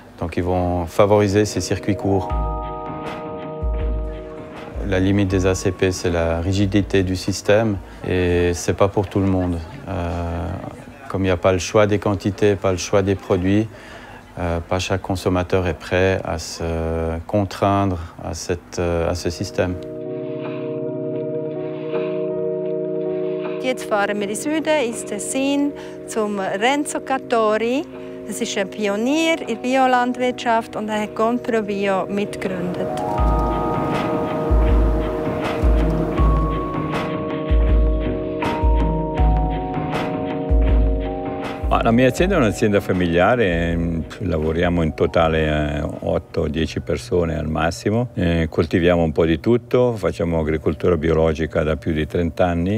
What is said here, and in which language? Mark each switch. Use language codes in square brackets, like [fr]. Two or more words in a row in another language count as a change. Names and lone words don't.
[fr] Donc ils vont favoriser ces circuits courts. La limite des ACP, c'est la rigidité du système et ce n'est pas pour tout le monde. Comme il n'y a pas le choix des quantités, pas le choix des produits, pas chaque consommateur est prêt à se contraindre à ce système. [de] Jetzt fahren wir in Süden, ins Tessin, zum Renzo Cattori. Das ist ein Pionier in der Biolandwirtschaft und er hat Compro-Bio mitgegründet. [it] La mia azienda è un'azienda familiare, lavoriamo in totale 8-10 persone al massimo, coltiviamo un po' di tutto, facciamo agricoltura biologica da più di 30 anni.